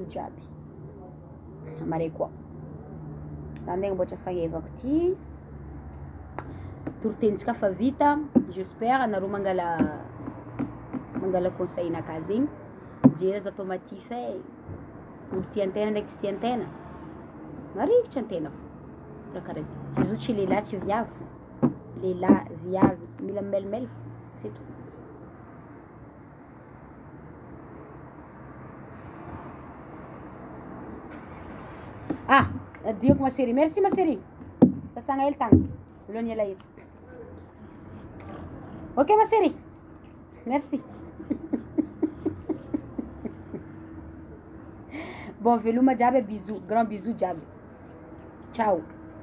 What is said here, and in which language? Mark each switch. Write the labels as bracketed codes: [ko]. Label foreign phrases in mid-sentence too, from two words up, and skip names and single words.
[mg] jiaby mare koa za ndeha namboatra fagnevako ty toritenitsika fa vita j'espère nareo mangala conseil naka zegny jery za automatif olo tiantena ndraiky tsy tiantena marikitra antena fo raha karaha zegny tsy zo tsy lehilahy tsy viavy lehilahy viavy mila melimely fo [fr] c'est tout. Dioko ma chérie, merci ma chérie. [mg] Sasanga hely tagny alohan'ny elaela. [fr] Ok ma chérie, merci. Bon [mg] veloma jiaby, [fr] bisous, grand bisous jiaby. Ciao.